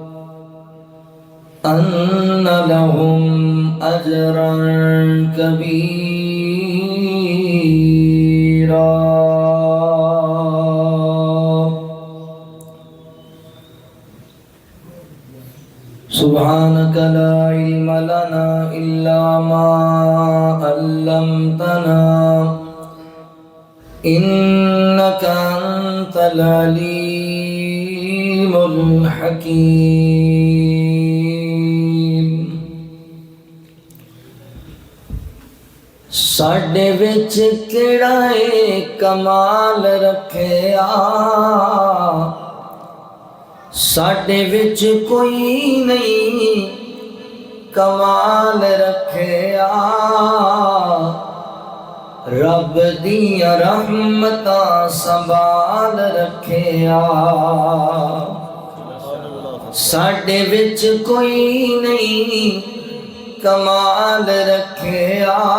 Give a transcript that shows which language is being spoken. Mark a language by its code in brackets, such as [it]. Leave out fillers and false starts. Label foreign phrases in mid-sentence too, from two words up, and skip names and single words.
[ar] أن لهم أجرا كبيرا سبحانك لا علم لنا إلا ما علمتنا إنك أنت العليم الحكيم [pa] ساڈے وچ کیڑا اے کمال رکھیا ساڈے وچ کوئی نہیں کمال رکھیا رب دیاں رحمتاں سنبھال رکھیا ساڈے وچ کوئی نہیں کمال رکھیا